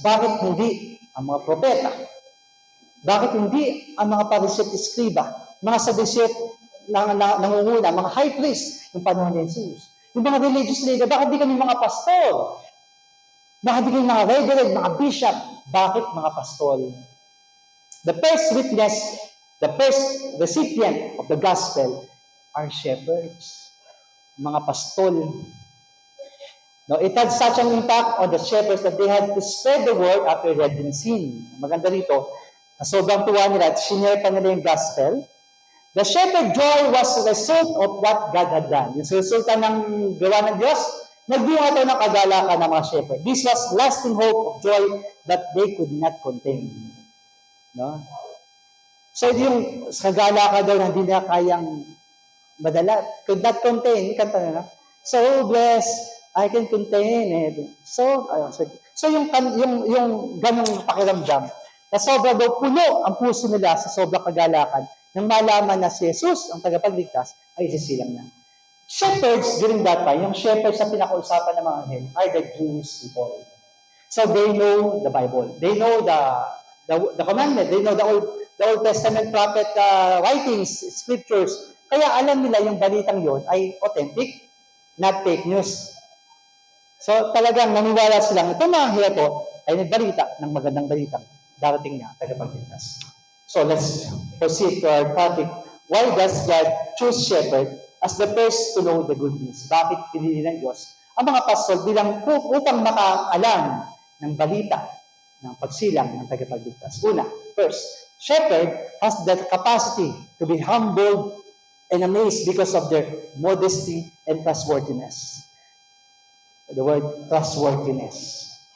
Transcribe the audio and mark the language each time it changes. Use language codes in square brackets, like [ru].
[tl] Bakit hindi ang mga propeta? Bakit hindi ang mga pariset iskriba, mga saduset nangunguna, mga high priest ng panahon ni Jesus? Yung mga religious leader, bakit di kami mga pastor? Bakit di kami mga reverend, mga bishop? Bakit mga pastol? [en] The first witness, the first recipient of the gospel are shepherds. [tl] Mga pastol. [en] No, it had such an impact on the shepherds that they had to spread the word after they had been seen. [tl] Maganda rito, sobrang tuwa nila at sinare pa nila yung gospel. [en] The shepherd joy was the result of what God had done. [tl] Yung resulta ng gawa ng Diyos, nagbunga ito ng kagalakan ng mga shepherd. [en] This was lasting hope of joy that they could not contain. [tl] No? So yung kagalakan daw na hindi na kayang madala, [en] could not contain, [tl] kanta na, [en] so blessed, I can contain it. [tl] So yung ganong pakiramdam, na sobra daw puno ang puso nila sa sobrang kagalakan, nang malaman na si Jesus, ang tagapagligtas, ay isisilang na. [en] Shepherds during that time, [tl] yung shepherds na pinakausapan ng mga anghel, [en] are the Jewish people. So they know the Bible. They know the commandment. They know the Old Testament prophet writings, scriptures. [tl] Kaya alam nila yung balitang yon ay authentic, [en] not fake news. [tl] So talagang naniwala silang itong mga anghel ito ay nagbalita ng magandang balitang darating na tagapagligtas. [en] So let's proceed to our topic. Why does God choose shepherd as the first to know the good news? [tl] Bakit pinili ng Diyos ang mga pastol bilang upang makaalam ng balita ng pagsilang ng tagapagligtas? [en] Una, first, shepherd has the capacity to be humbled and amazed because of their modesty and trustworthiness. The word trustworthiness.